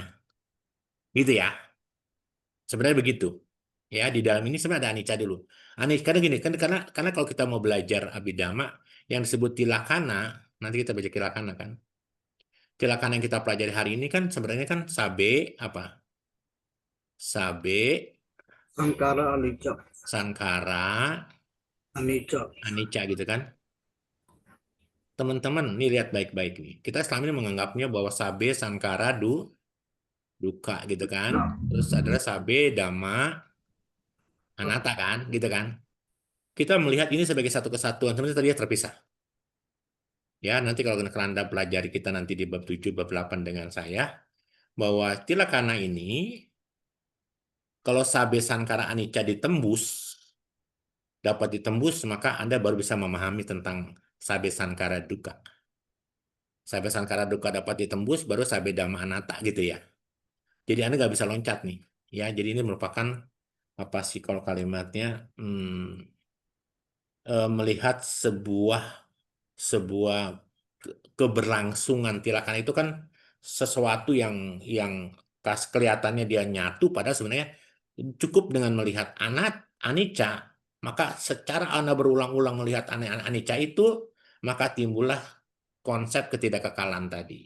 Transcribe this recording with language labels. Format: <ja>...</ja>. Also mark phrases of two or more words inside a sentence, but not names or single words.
<id>Gitu ya. Sebenarnya begitu. Ya, di dalam ini sebenarnya ada anicca dulu. Anicca karena gini, kan karena kalau kita mau belajar abhidhamma yang disebut tilakana, nanti kita baca tilakana kan. Tilakana yang kita pelajari hari ini kan sebenarnya kan sabe apa?</id> <pi>Sabe, Sankara anicca, sankara, anicca.</pi> <id>anicca gitu kan. Teman-teman, nih lihat baik-baik nih. Kita selama ini menganggapnya bahwa</id> <pi>sabe, sankara,</pi> <id>duka gitu kan. Terus adalah</id> <pi>sabe, dhamma, anatta</pi> <id>kan, gitu kan. Kita melihat ini sebagai satu kesatuan, sebenarnya tadi terpisah. Ya, nanti kalau Anda pelajari kita nanti di bab 7, bab 8 dengan saya, bahwa tilakana ini, kalau</id> <pi>sabe, sankara, anicca</pi> <id>dapat ditembus, maka Anda baru bisa memahami tentang</id> <pi>sabe, sankara, duka.</pi> <id>Sabe, sankara, duka dapat ditembus, baru</id> <pi>sabe, dhamma, anatta</pi> <id>gitu ya. Jadi Anda nggak bisa loncat nih. Ya, jadi ini merupakan apa sih kalau kalimatnya melihat sebuah keberlangsungan. Tilakana itu kan sesuatu yang kelihatannya dia nyatu, padahal sebenarnya cukup dengan melihat anicca, maka secara Anda berulang-ulang melihat anicca itu, maka timbullah konsep ketidakkekalan tadi.</id>